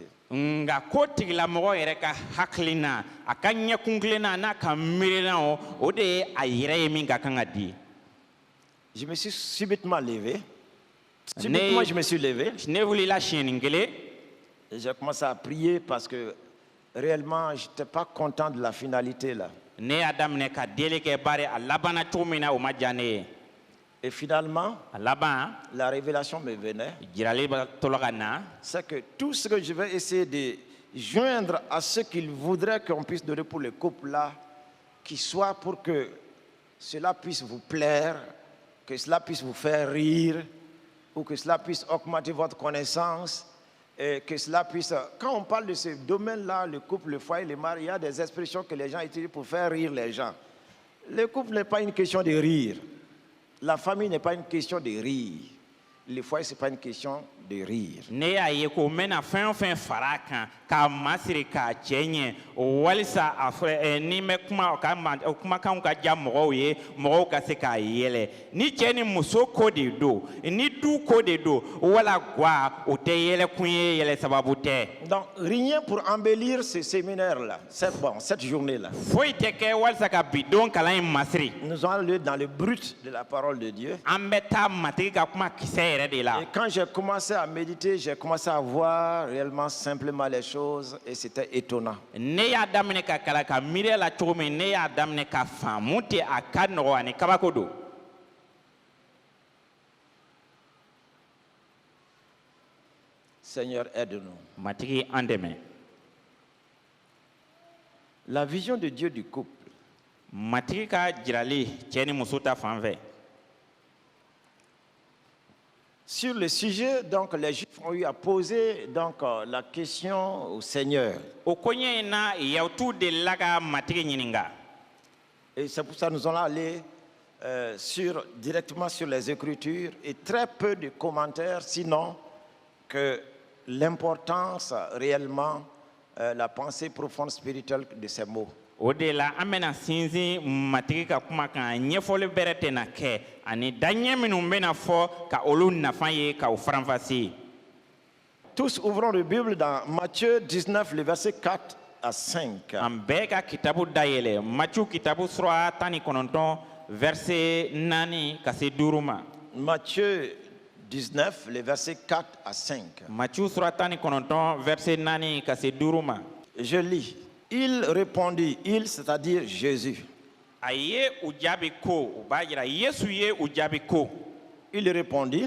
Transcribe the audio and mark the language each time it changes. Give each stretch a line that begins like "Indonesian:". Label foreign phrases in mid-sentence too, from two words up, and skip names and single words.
Bambara: nga ko tigilamɔgɔ yɛrɛ ka hakilina a ka ɲɛkunkilenna n'a ka miirina o de ye a yɛrɛ ye min ka kan ka di
French: Je me suis subitement levé. Subitement, je me suis levé.
Bambara: ne wulila siɲɛni kelen
French: Et j'ai commencé à prier parce que réellement, je n'étais pas content de la finalité là.
Bambara: ne y'a daminɛ ka deli kɛ bari a labanna cogo min na o ma diya ne ye
French: Et finalement,
Bambara: a laban
French: la révélation me venait.
Bambara: jirali tola ka na
French: C'est que tout ce que je vais essayer de joindre à ce qu'il voudrait qu'on puisse donner pour le couple là, qui soit pour que cela puisse vous plaire, que cela puisse vous faire rire, ou que cela puisse augmenter votre connaissance, et que cela puisse... Quand on parle de ce domaine-là, le couple, le foyer, le mari, il y a des expressions que les gens utilisent pour faire rire les gens. Le couple n'est pas une question de rire. La famille n'est pas une question de rire. les foyers, ce n'est pas une question de rire.
Bambara: ne y'a ye ko mena fɛn o fɛn fara a kan k'a masiri k'a cɛ ɲɛ walisa a fɔ ni bɛ kuma ka kumakanw ka diya mɔgɔw ye mɔgɔw ka se k'a yɛlɛ ni cɛ ni muso ko de don ni du ko de don wala gwa o tɛ yɛlɛkun ye yɛlɛ sababu tɛ.
French: Donc, rien pour embellir ce séminaire-là, cette journée-là.
Bambara: foyi tɛ kɛ walisa ka bidon kalan in masiri.
French: Nous allons aller dans le brut de la parole de Dieu.
Bambara: an bɛ taa matigi ka kuma kisɛ yɛrɛ de la.
French: Et quand j'ai commencé à méditer, j'ai commencé à voir réellement simplement les choses et c'était étonnant.
Bambara: ne y'a daminɛ ka kalan ka miiriya la cogo min ne y'a daminɛ ka faamu tɛ a ka nɔgɔ ani kabako don.
French: Seigneur, aide-nous.
Bambara: matigi an dɛmɛ.
French: La vision de Dieu du couple.
Bambara: matigi ka jirali cɛ ni muso ta fan fɛ.
French: Sur le sujet, donc, les Juifs ont eu à poser donc, la question au Seigneur.
Bambara: o koɲɛ in na yahutu delila ka matigi ɲininka.
French: Et c'est pour ça que nous allons aller directement sur les Écritures et très peu de commentaires, sinon que l'importance réellement, la pensée profonde spirituelle de ces mots.
Bambara: o de la an bɛna sinsin matigi ka kuma kan ɲɛfɔli bɛrɛ tɛna kɛ ani daɲɛ minnu bɛna fɔ ka olu nafa ye k'o faranfasi.
French: Tous ouvrons la Bible dans Matthieu 19, le verset 4 à 5.
Bambara: an bɛɛ ka kitabu dayɛlɛ maciw kitabu sura 19 verset 4 ka se 5 ma.
French: Matthieu 19, le verset 4 à 5.
Bambara: maciw sura 19 verset 4 ka se 5 ma.
French: Je lis. Il répondit, il, c'est-à-dire Jésus.
Bambara: a ye u jaabi ko o b'a jira yesu ye u jaabi ko.
French: Il répondit,